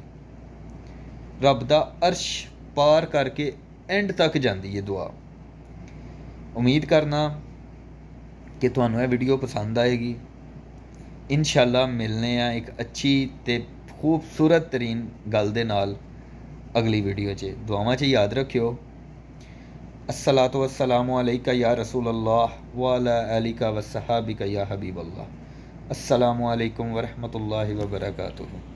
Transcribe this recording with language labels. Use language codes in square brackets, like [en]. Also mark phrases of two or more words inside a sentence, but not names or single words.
[pa] رب دا عرش پار کر کے اینڈ تک جاتی ہے دعا. امید کرنا کہ تہانوں یہ ویڈیو پسند آئے گی. انشاءاللہ ملنے آ اک اچھی تے خوبصورت ترین گل دے نال اگلی ویڈیو چ. دعاواں چ یاد رکھیو. [ar] الصلاة والسلام عليك يا رسول الله وعلى آلك وأصحابك يا حبيب الله. السلام عليكم ورحمة الله وبركاته.